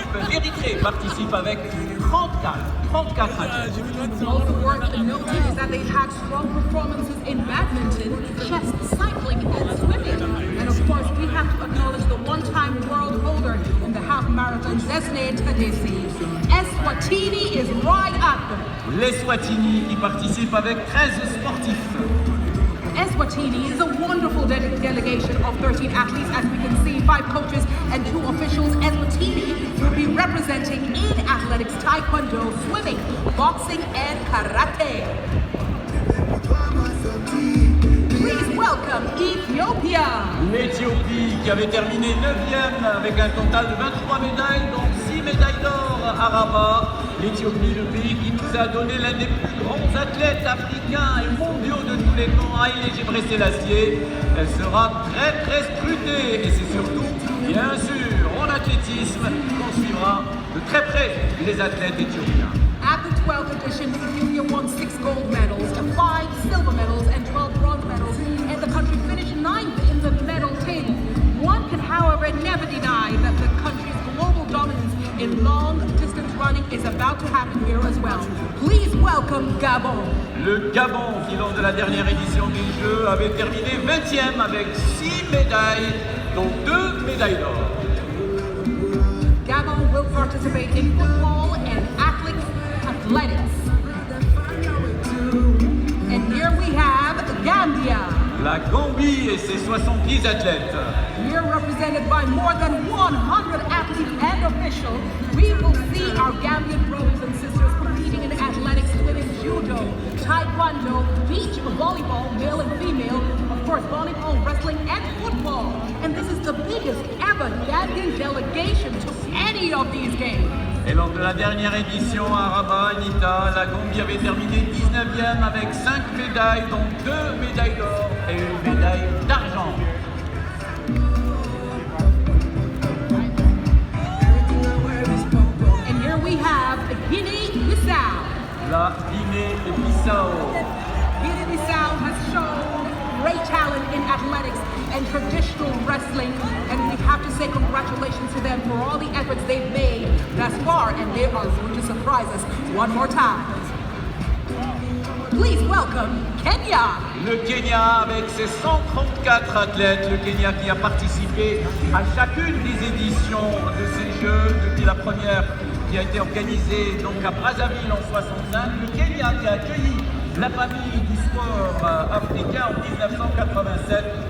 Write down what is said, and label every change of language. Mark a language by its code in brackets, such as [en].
[fr] L'Érythrée participe avec 34 athlètes. [en] Also worth noting is that they've had strong performances in badminton, chess, cycling, and swimming. And of course, we have to acknowledge the one-time world holder in the half marathon, Zesne Tadesi. Eswatini is right at them. [fr] L'Eswatini qui participe avec 13 sportifs. [en] Eswatini is a wonderful delegation of 13 athletes, as we can see, 5 coaches and 2 officials. Eswatini will be representing in athletics, taekwondo, swimming, boxing, and karate. Please welcome Ethiopia. [fr] L'Éthiopie qui avait terminé 9e avec un total de 23 médailles, dont 6 médailles d'or à Rabat. L'Éthiopie, le pays qui nous a donné l'un des plus grands athlètes africains et mondiaux de tous les temps, Haïlé Gebrselassie. Elle sera très scrutée, et c'est surtout, bien sûr, en athlétisme qu'on suivra de très près les athlètes éthiopiens. [en] At the 12th edition, Ethiopia won 6 gold medals, 5 silver medals, and 12 bronze medals, and the country finished 9th in the medal table. One can, however, never deny that the country's global dominance in long-distance running is about to happen here as well. Please welcome Gabon. [fr] Le Gabon, qui lors de la dernière édition des Jeux avait terminé 20e avec 6 médailles, dont 2 médailles d'or. [en] Gabon will participate in football and athletics. And here we have Gambia. [fr] La Gambie et ses 70 athlètes. [en] Here represented by more than 100 athletes and officials, we will see our Gambian brothers and sisters competing in athletics, swimming, judo, taekwondo, beach volleyball, male and female, of course volleyball, wrestling, and football. And this is the biggest ever Gambian delegation to any of these games. [fr] Et lors de la dernière édition à Rabat, Anita, la Gambie avait terminé 19e avec 5 médailles, dont 2 médailles d'or et une médaille d'argent. [en] And here we have Guinea-Bissau. [fr] La Guinée-Bissau. [en] Guinea-Bissau has shown great talent in athletics and traditional wrestling, and we have to say congratulations to them for all the efforts they've made thus far, and they are going to surprise us one more time. Please welcome Kenya. [fr] Le Kenya avec ses 134 athlètes, le Kenya qui a participé à chacune des éditions de ces Jeux depuis la première qui a été organisée donc à Brazzaville en 65, le Kenya qui a accueilli la famille du sport africain en 1987.